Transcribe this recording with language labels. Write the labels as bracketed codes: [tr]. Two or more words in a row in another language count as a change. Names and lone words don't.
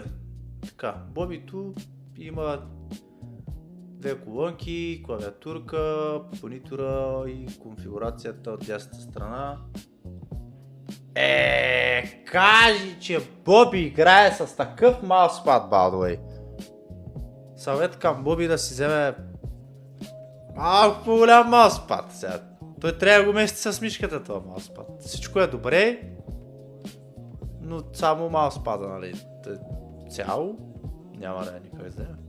[bg] Така, Бобито има две колонки, клавиатурка, монитора и конфигурацията от дясната страна. Кажи, че Боби играе с такъв мауспад, [en] by the way. [bg] Съвет към Боби да си вземе малко по-голям мауспад сега. Той трябва да го мести с мишката това мауспад. Всичко е добре, но само мауспада, нали. Цяло няма да е никой вземе.